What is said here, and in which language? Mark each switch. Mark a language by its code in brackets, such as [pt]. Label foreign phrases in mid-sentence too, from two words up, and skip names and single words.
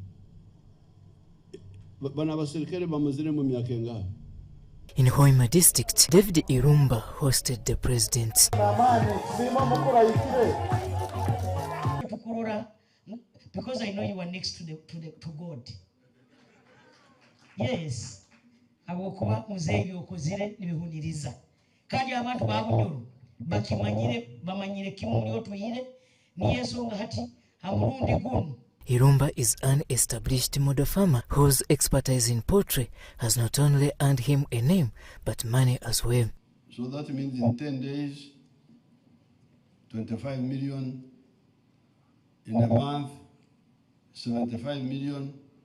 [en] In Hoima district, David Irumba hosted the president. Because I know you are next to God. Yes. [nyo] Abokuba muzeyi okozire nibihuniriza. Kandi abantu babunyoro bamanyire kimuli otuyire ni yesonga hati amurundi gunu. [en] Irumba is an established model farmer whose expertise in poultry has not only earned him a name, but money as well. So that means in 10 days, 25 million In a month, 75 million.